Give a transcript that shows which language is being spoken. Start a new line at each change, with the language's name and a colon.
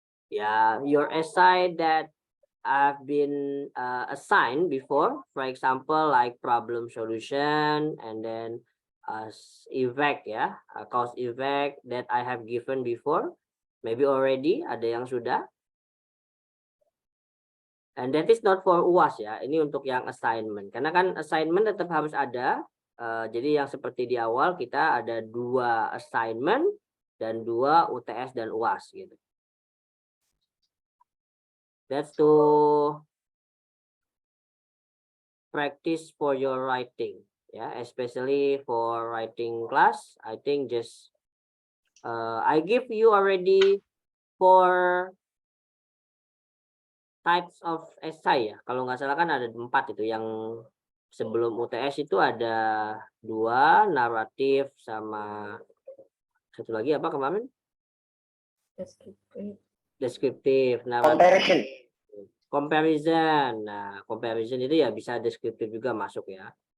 English: Yeah, your SI that I've been assigned before, for example, like problem solution, and then effect, ya, cause effect that I have given before, maybe already
Indonesian: ada yang sudah.
English: And that is not for UAS
Indonesian: ya, ini untuk yang assignment, karena kan assignment tetap harus ada. Jadi yang seperti di awal kita ada 2 assignment dan 2 UTS dan UAS gitu.
English: That's to practice for your writing, yeah, especially for writing class. I think just I give you already 4 types of essay ya.
Indonesian: Kalau nggak salah kan ada 4 itu, yang sebelum UTS itu ada 2, naratif sama satu lagi apa kemarin? Deskriptif. Comparison. Nah, comparison itu ya bisa deskriptif juga masuk ya.